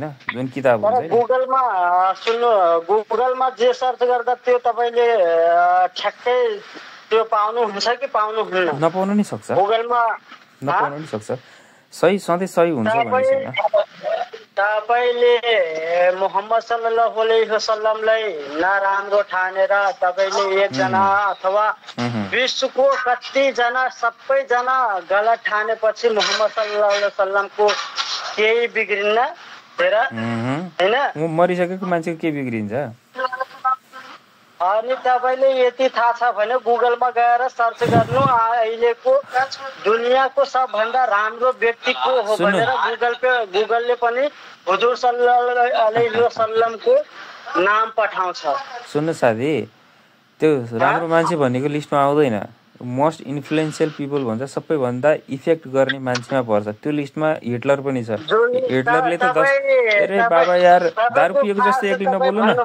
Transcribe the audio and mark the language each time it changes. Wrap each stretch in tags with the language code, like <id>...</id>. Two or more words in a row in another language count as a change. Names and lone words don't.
<ne>जुन किताब हुन्छ गुगलमा जे सर्च गर्दा त्यो तपाईँले ठ्याक्कै त्यो पाउनुहुन्छ कि पाउनुहुन्न? नपाउनु नि सक्छ, गुगलमा नपाउनु नि सक्छ। सही सधैँ सही हुन्छ भन्ने छैन। तपाईँले मोहम्मद</ne> <ar>صلى الله عليه وسلم</ar> <ne>नराम्रो ठानेर तपाईँले एकजना अथवा विश्वको कतिजना सबैजना गलत ठानेपछि मोहम्मद</ne> <ar>صلى الله عليه وسلم</ar> <ne>केही बिग्रिन्न होइन? मरिसकेको मान्छेको के बिग्रिन्छ? अनि तपाईँले यति थाहा छ भने गुगलमा गएर सर्च गर्नु, अहिलेको दुनियाँको सबभन्दा राम्रो व्यक्ति को हो भनेर गुगलले पनि हुजुर</ne> <ar>صلى الله عليه وسلم</ar> <ne>नाम पठाउँछ। सुन्नु साथी, त्यो राम्रो मान्छे भन्नेको लिस्टमा आउँदैन।</ne> <en>Most influential people</en> <ne>भन्छ, सबैभन्दा इफेक्ट गर्ने मान्छेमा पर्छ। त्यो लिस्टमा हिटलर पनि छ। हिटलरले त अरे बाबा यार दारु पिएको जस्तो एक्लै नबोल्नु न।</ne>